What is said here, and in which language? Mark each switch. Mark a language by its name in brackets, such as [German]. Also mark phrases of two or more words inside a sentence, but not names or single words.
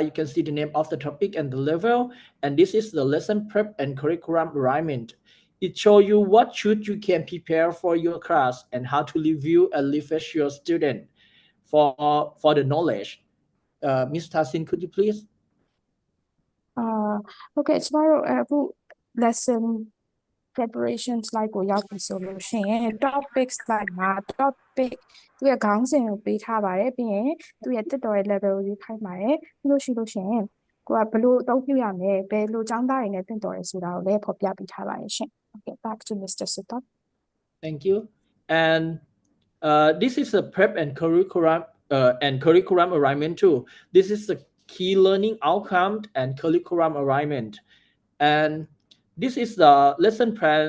[English] You can see the name of the topic and the level. And this is the lesson prep and curriculum alignment. It shows you what should you can prepare for your class and how to review and refresh your student for the knowledge. Ms. Tassin, could you please? [Burmese] Okay, ကျမတို့အခု [English] lesson preparation slide [Burmese] ကိုရောက်ပြီဆိုလို့ရှိရင် [English] topic slide [Burmese] မှာ topic သူရဲ့ခေါင်းစဉ်ကိုပေးထားပါတယ်ပြီးရင်သူရဲ့တက်တော်ရဲ့ level ကိုရေးခိုင်းပါတယ်ပြီးလို့ရှိရင်ကိုကဘယ်လိုအသုံးပြုရမလဲဘယ်လိုကျောင်းသားတွေနဲ့တက်တော်ရဲဆိုတာကိုလည်းဖော်ပြပေးထားပါတယ်ရှင် [English] Okay, back to Mr. Sutok. Thank you. And this is a prep and curriculum alignment too. This is the key learning outcome and curriculum alignment. And this is the lesson plans.